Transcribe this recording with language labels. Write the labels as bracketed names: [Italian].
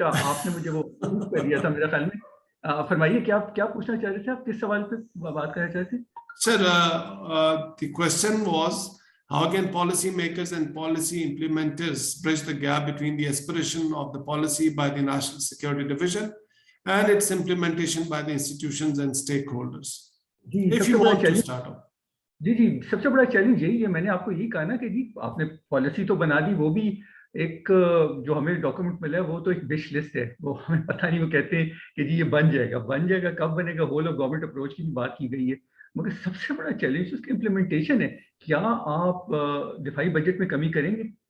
[Hindi] आपने मुझे वो कर दिया था मेरा ख्याल में। फरमाइए क्या पूछना चाह रहे थे आप, किस सवाल पे बात करना चाह रहे थे? [English] Sir, the question was, how can policy makers and policy implementers bridge the gap between the aspiration of the policy by the National Security Division and its implementation by the institutions and stakeholders? If you want to start off. [Hindi] जी, सबसे बड़ा challenge यही है। मैंने आपको यही कहा ना कि जी आपने पॉलिसी तो बना दी, वो भी एक जो हमें डॉक्यूमेंट मिला है वो तो एक विश लिस्ट है, वो हमें पता नहीं, वो कहते हैं कि जी ये बन जाएगा, कब बनेगा, होल ऑफ गवर्नमेंट अप्रोच की बात की गई है, मगर सबसे बड़ा चैलेंज उसकी इम्प्लीमेंटेशन है। क्या आप दिफाई बजट में कमी करेंगे?